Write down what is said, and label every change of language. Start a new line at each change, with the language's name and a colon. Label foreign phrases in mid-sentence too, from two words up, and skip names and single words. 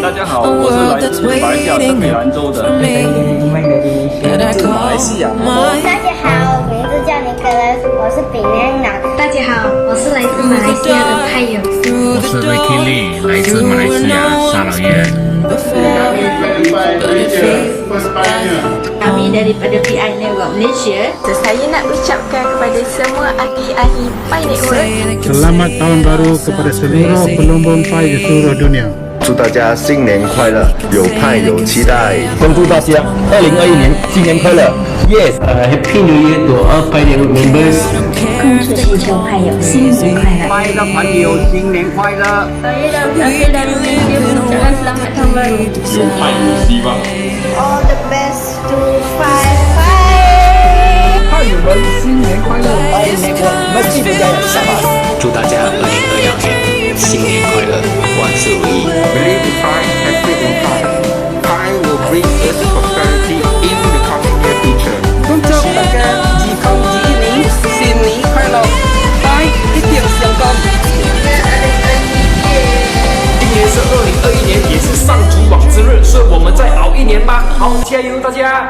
Chinese: 大家好，我是来自马来西亚圣北兰州的。来自马来西亚。大家好，我名字叫尼克勒，我是北南党。大家好，我是来自马来西亚的派友。我是 Ricky Lee， 来自马来西亚沙劳越。
Malay: Kami daripada Pioners Malaysia. Saya nak ucapkan kepada semua ahli-ahli Pi Network. Selamat Tahun Baru kepada seluruh pelumbung Pi di seluruh dunia.
Chinese: 祝大家新年快乐，有派有期待。恭祝大家2021年新年快乐 ！Yes，
English: Happy New Year to all Pi Network members。
Chinese: 恭祝全球派友新年快乐！ Pi的朋友新年快乐！
Malay: Saya dan Pi dari Malaysia mengucapkan selamat tahun baru。
Chinese: 有派有希望。
English: All the best to Pi。
Chinese: 派友们新年快乐！
Malay: Pi Network mesti berjaya bersama。
Chinese: 祝大家2021年新年快乐，万事如意。
English: Believe in Pi, happy in Pi. Pi will bring us prosperity in the coming near future.
Chinese: 恭祝大家健康吉利，新年快乐！Pi一定成功。今年是2021年，也是上主网之日，所以我们再熬一年吧。好，加油大家！